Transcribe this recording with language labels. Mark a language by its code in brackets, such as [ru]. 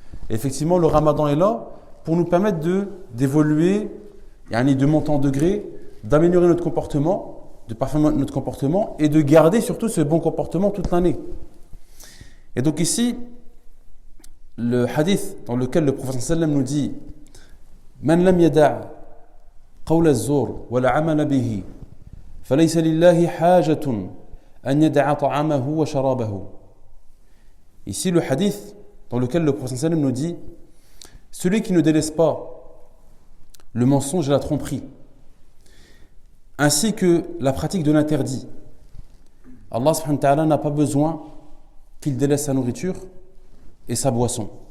[fr] Et effectivement, le Ramadan est là pour nous permettre d'évoluer, de monter en degré, d'améliorer notre comportement, de parfaire notre comportement et de garder surtout ce bon comportement toute l'année. Et donc ici, le hadith dans lequel le prophète sallam nous dit « [ar] Man lam yada' qawla az-zur wa la 'amala bihi فليس لله حاجة أن يدع طعامه وشرابه. [fr] Ici le hadith dans lequel le prophète sallam nous dit celui qui ne délaisse pas le mensonge et la tromperie ainsi que la pratique de l'interdit, Allah subhanahu wa ta'ala n'a pas besoin qu'il délaisse sa nourriture et sa boisson.